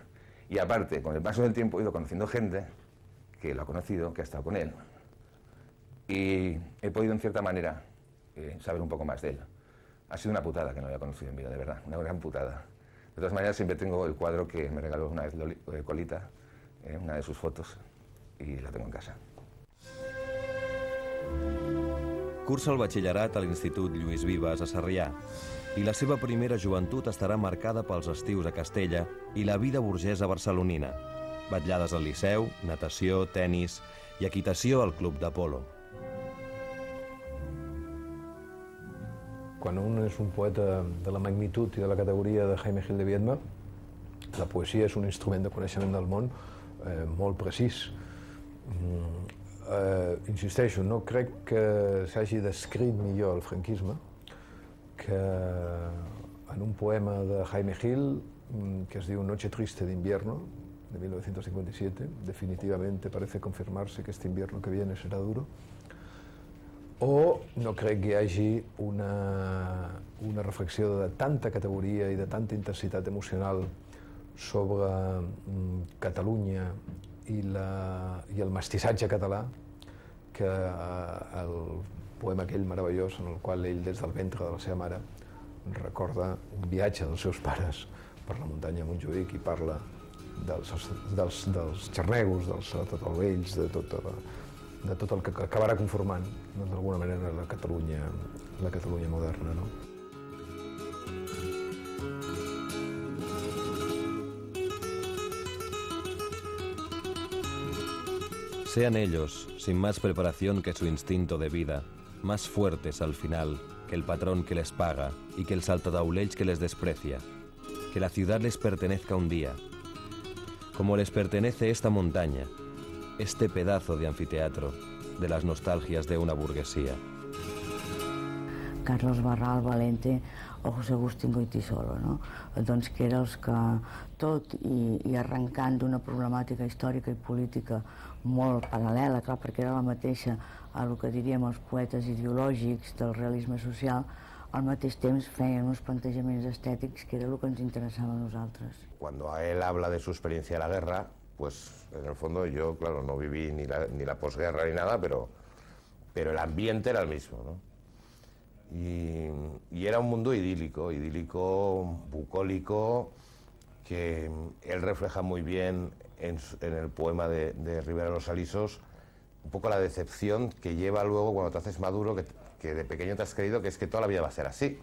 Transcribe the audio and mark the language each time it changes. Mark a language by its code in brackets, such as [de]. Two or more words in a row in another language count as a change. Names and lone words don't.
[es] Y aparte, con el paso del tiempo he ido conociendo gente que lo ha conocido, que ha estado con él. Y he podido en cierta manera saber un poco más de él. Ha sido una putada que no lo haya conocido en vida, de verdad, una gran putada. De todas maneras, siempre tengo el cuadro que me regaló una vez Colita, una de sus fotos, y la tengo en casa. [ca] Cursa el batxillerat a l'Institut Lluís Vives a Sarrià i la seva primera joventut estarà marcada pels estius a Castella i la vida burgesa barcelonina. Vetllades al Liceu, natació, tennis i equitació al Club d'Apolo. Quan un és un poeta de la magnitud i de la categoria de Jaime Gil de Biedma, la poesia és un instrument de coneixement del món molt precís. Insisteixo, no crec que s'hagi descrit millor el franquisme que en un poema de Jaime Gil que es diu Noche triste de invierno, de 1957, [es] definitivamente parece confirmarse que este invierno que viene será duro. [ca] O no crec que hi hagi una reflexió de tanta categoria i de tanta intensitat emocional sobre Catalunya i el mestissatge català que el poema aquell meravellós en el qual ell, des del ventre de la seva mare, recorda un viatge dels seus pares per la muntanya de Montjuïc i parla dels xarnegos, dels totolvells, de tot el que acabarà conformant, d'alguna manera, la Catalunya moderna, no? [es] Sean ellos, sin más preparación que su instinto de vida, más fuertes al final que el patrón que les paga y que el saltadauleig que les desprecia, que la ciudad les pertenezca un día, como les pertenece esta montaña, este pedazo de anfiteatro de las nostalgias de una burguesía. Carlos Barral, Valente o José Agustín Goytisolo, no? [ca] Doncs que eren els que, tot i arrencant d'una problemàtica històrica i política molt paral·lela, clar, perquè era la mateixa el que diríem els poetes ideològics del realisme social, al mateix temps feien uns plantejaments estètics que era el que ens interessava a nosaltres. [es] Cuando a él habla de su experiencia de la guerra, pues en el fondo yo, claro, no viví ni la posguerra ni nada, pero el ambiente era el mismo, ¿no? Y era un mundo idílico, bucólico, que él refleja muy bien en el poema de Rivera Los Alisos, un poco la decepción que lleva luego cuando te haces maduro, que de pequeño te has creído que es que toda la vida va a ser así.